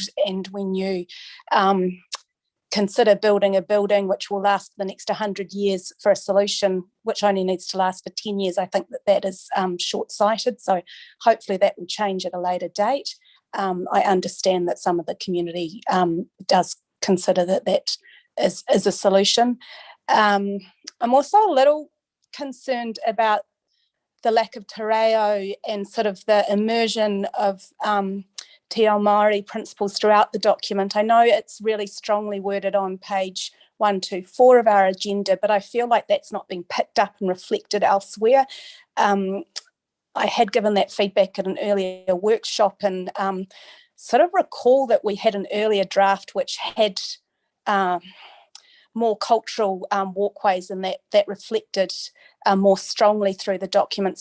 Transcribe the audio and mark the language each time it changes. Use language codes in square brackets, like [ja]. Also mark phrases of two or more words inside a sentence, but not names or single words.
[en] And when you consider building a building which will last for the next 100 years for a solution which only needs to last for 10 years, I think that that is short-sighted. So hopefully that will change at a later date. I understand that some of the community does consider that that is a solution. I'm also a little concerned about the lack of [mi] te reo [en] and sort of the immersion of [mi] Te Ao Māori [en] principles throughout the document. I know it's really strongly worded on page 124 of our agenda, but I feel like that's not being picked up and reflected elsewhere. I had given that feedback at an earlier workshop and sort of recall that we had an earlier draft which had more cultural walkways, and that reflected more strongly through the document.